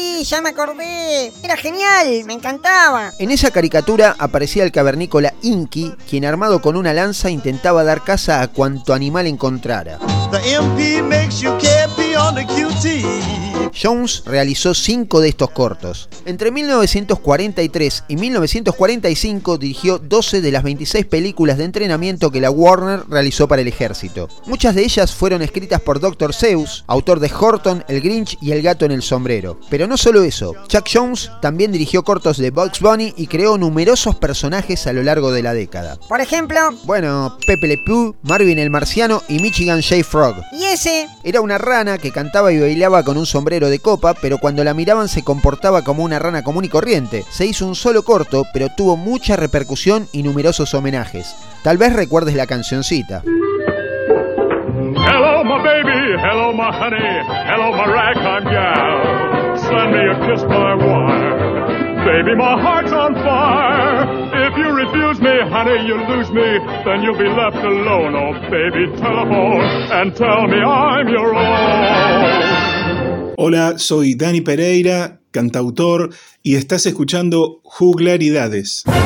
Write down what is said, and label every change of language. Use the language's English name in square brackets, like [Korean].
[Spanish] ¡Ya me acordé! ¡Era genial! ¡Me encantaba! En esa caricatura aparecía el cavernícola Inky, quien armado con una lanza intentaba dar caza a cuanto animal encontrara. [English] The MP makes you campy on the QT. [Spanish] Jones realizó 5 de estos cortos. Entre 1943 y 1945 dirigió 12 de las 26 películas de entrenamiento que la Warner realizó para el ejército. Muchas de ellas fueron escritas por Dr. Seuss, autor de Horton, El Grinch y El Gato en el Sombrero. Pero no solo eso, Chuck Jones también dirigió cortos de Bugs Bunny y creó numerosos personajes a lo largo de la década. Por ejemplo, bueno, Pepe Le Pew, Marvin el Marciano y Michigan J. Frog. ¿Y ese? Era una rana que cantaba y bailaba con un sombrero de copa, pero cuando la miraban se comportaba como una rana común y corriente. Se hizo un solo corto, pero tuvo mucha repercusión y numerosos homenajes. Tal vez recuerdes la cancioncita. [English] Hello my baby, hello my honey, hello my ragtime gal. Send me a kiss by wire. Baby, my heart's on fire. If you refuse me, honey, you lose me. Then you'll be left alone. Oh baby, telephone and tell me I'm your own. [Spanish] Hola, soy Dani Pereira, cantautor, y estás escuchando Juglaridades.